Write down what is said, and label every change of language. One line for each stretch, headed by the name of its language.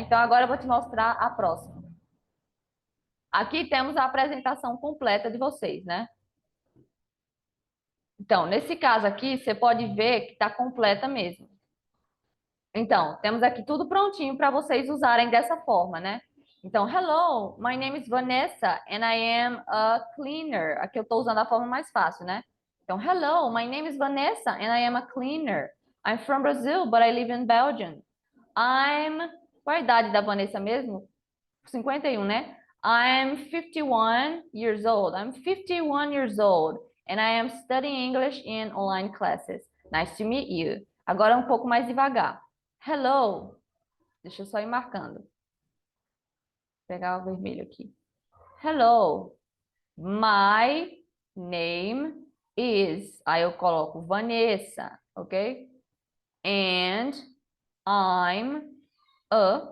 Portuguese: Então agora eu vou te mostrar a próxima. Aqui temos a apresentação completa de vocês, né? Então, nesse caso aqui, você pode ver que está completa mesmo. Então, temos aqui tudo prontinho para vocês usarem dessa forma, né?
English: Então, hello, my name is Vanessa and I am a cleaner.
Portuguese: Aqui eu estou usando a forma mais fácil, né?
English: Então, hello, my name is Vanessa and I am a cleaner. I'm from Brazil, but I live in Belgium.
Portuguese: Qual a idade da Vanessa mesmo?
English: 51, né? I'm 51 years old. I'm 51 years old and I am studying English in online classes. Nice to meet you.
Portuguese: Agora um pouco mais devagar. Hello. Deixa eu só ir marcando. Vou pegar o vermelho aqui.
English: Hello. My name is.
Portuguese: Aí eu coloco Vanessa, ok?
English: And I'm a.